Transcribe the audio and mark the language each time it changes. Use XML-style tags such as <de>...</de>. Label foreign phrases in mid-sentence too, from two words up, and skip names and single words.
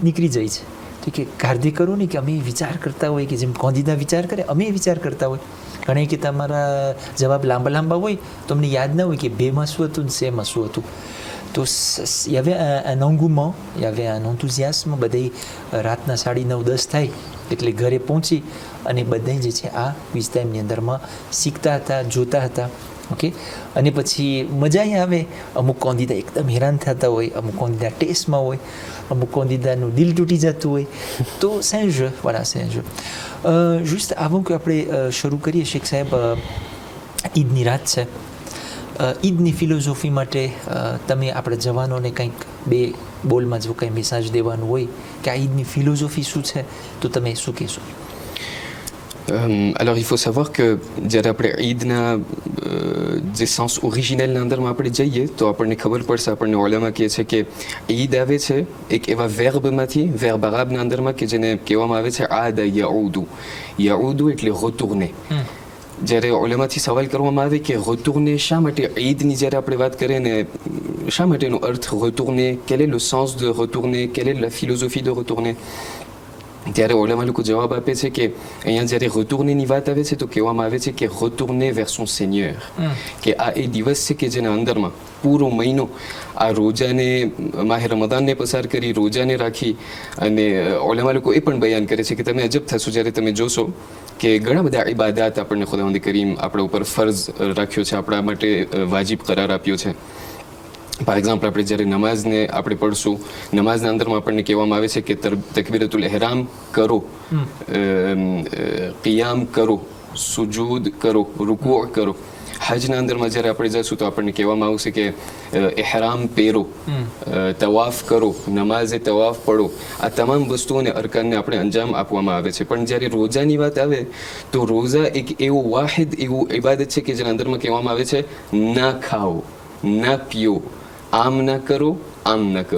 <gu>નીકળી જાય છે તો કે ગાર્દી કરો ને કે અમે વિચાર કરતા હોય કે જેમ કોંદીદા વિચાર કરે અમે વિચાર કરતા હોય ઘણા કે તમારા જવાબ લાંબા હોય તો અમને યાદ ના હોય કે બેમાં શું હતું ને સેમાં શું હતું તો</gu> <fr>il y avait un engouement il y avait un enthousiasme</fr> <gu>બધાય રાતના 9:30 થાય એટલે ઘરે પહોંચી અને બધાય જે છે આ ક્વિઝ ટાઈમની અંદરમાં શીખતા હતા જોતા હતા ઓકે અને પછી મજા આવે અમુક કોંદીદા એકદમ હેરાન થતા હોય અમુક કોંદીદા ટેસ્ટમાં હોય અમુક કોંદીદાનું દિલ તૂટી જતું હોય તો</gu> <fr>c'est un jeu voilà c'est un jeu juste avant que</fr> <gu>આપણે શરૂ કરીએ શેખ સાહેબ ઈદની રાત છે ઈદની ફિલોસોફી માટે તમે આપણા જવાનોને કંઈક બે બોલમાં જો કંઈ મેસેજ દેવાનું હોય કે આ ઈદની ફિલોસોફી શું છે તો તમે શું કહેશો</gu> <fr>alors il faut savoir que</fr> <gu>જ્યારે આપણે ઈદના જે સેન્સ ઓરિજિનલના અંદરમાં આપણે જઈએ તો આપણને ખબર પડશે આપણને ઓલામાં કહે છે કે ઈદ આવે છે એક એવા વેર્બમાંથી વેર્બ અરાબના અંદરમાં કે જેને કહેવામાં આવે છે આદા યાઉદુ એટલે retourner જ્યારે ઓલામાંથી સવાલ કરવામાં આવે કે retourner શા માટે ઈદની જ્યારે આપણે વાત કરીએ ને શા માટેનો અર્થ retourner</gu> <fr>quel est le sens de retourner quelle est la philosophie de retourner</fr> <gu>ત્યારે ઓલામાં લોકો જવાબ આપે છે કે અહીંયા જ્યારે retournerની વાત આવે છે તો કહેવામાં આવે છે કે</gu> <fr>retourner vers son</fr> <gu>seigneur કે આ એ દિવસ છે કે જેના અંદરમાં પૂરો મહિનો આ રોજાને માહે રમદાનને પસાર કરી રોજાને રાખી અને ઓલામાં લોકો એ પણ બયાન કરે છે કે તમે અજબ થશો જ્યારે તમે જોશો કે ઘણા બધા ઇબાદાત આપણને ખુદાવંદ કરીમ આપણા ઉપર ફરજ રાખ્યો છે આપણા માટે વાજિબ કરાર આપ્યો છે</gu> <fr>par exemple</fr> <gu>આપણે જ્યારે નમાઝને આપણે પઢશું નમાઝના અંદરમાં આપણને કહેવામાં આવે છે કે તકબીરતુલ ઇહરામ કરો qiyaમ કરો સુજૂદ કરો રૂકૂ કરો હજના અંદરમાં જ્યારે આપણે જઈશું તો આપણને કહેવામાં આવશે કે ઇહરામ પહેરો તવાફ કરો નમાઝે તવાફ પઢો આ તમામ વસ્તુઓને અરકાનને આપણે અંજામ આપવામાં આવે છે પણ જ્યારે રોજાની વાત આવે તો રોજા એક એવું વાહિદ એવું ઇબાદત છે કે જેના અંદરમાં કહેવામાં આવે છે ના ખાઓ ના પીઓ આમ ના કરો આમ ના કરો</gu>